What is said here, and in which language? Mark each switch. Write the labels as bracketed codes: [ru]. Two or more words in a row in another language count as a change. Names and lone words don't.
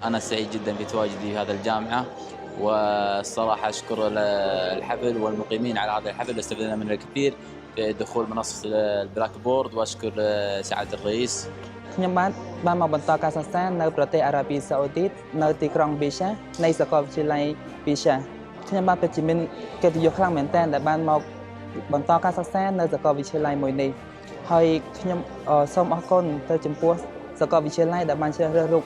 [ar] سعيد جدا في تواجدي في هذا الجامعة والصراحة أشكر الحفل والمقيمين على هذا الحفل استفدنا منه الكثير في دخول منصة البلاك بورد وأشكر سعادة الرئيس [km] ខ្ញុំបានមកបន្តការសិក្សានៅប្រទេសអារ៉ាប៊ីសាអូឌីតនៅទីក្រុងប៊ីសានៃសាកលវិទ្យាល័យប៊ីសាខ្ញុំបានពិតជាមានកិត្តិយសខ្លាំងមែនទែនដែលបានមក បន្តការសិក្សានៅសាកលវិទ្យាល័យមួយនេះហើយខ្ញុំសូមអរគុណទៅចំពោះសាកលវិទ្យាល័យដែលបានជ្រើសរើសរូប